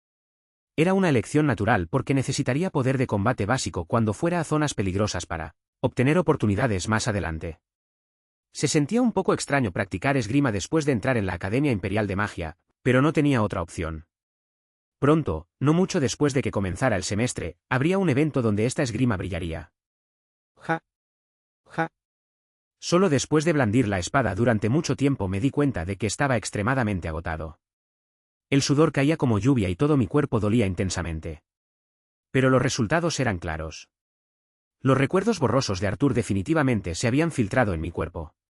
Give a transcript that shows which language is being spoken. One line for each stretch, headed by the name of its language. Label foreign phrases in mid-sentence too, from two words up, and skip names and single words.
Spanish: Era una elección natural porque necesitaría poder de combate básico cuando fuera a zonas peligrosas para obtener oportunidades más adelante. Se sentía un poco extraño practicar esgrima después de entrar en la Academia Imperial de Magia, pero no tenía otra opción. Pronto, no mucho después de que comenzara el semestre, habría un evento donde esta esgrima brillaría. Ja. Ja. Solo después de blandir la espada durante mucho tiempo me di cuenta de que estaba extremadamente agotado. El sudor caía como lluvia y todo mi cuerpo dolía intensamente. Pero los resultados eran claros. Los recuerdos borrosos de Arthur definitivamente se habían filtrado en mi cuerpo.